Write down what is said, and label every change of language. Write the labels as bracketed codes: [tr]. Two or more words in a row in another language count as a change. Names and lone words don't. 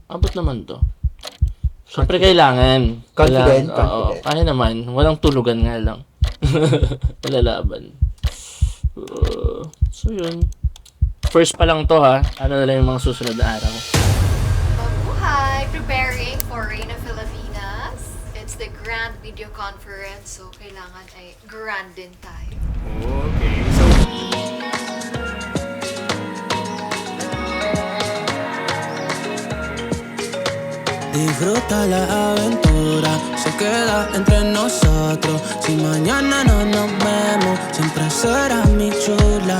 [tl] Abot naman to. Siyempre kailangan. Confident. Oo, kaya naman. Walang tulugan nga lang. Malalaban. So yun. [en] First pa [tl] lang to ha. Ano na lang yung mga susunod na araw. Mabuhay! [en] Preparing for Reyna Filipinas. It's the grand video conference, [tl] so kailangan ay [en] grand din [tl] tayo. [en] Okay, so... [es] Disfruta la aventura, se queda entre nosotros. Si mañana no nos vemos, siempre será mi chula.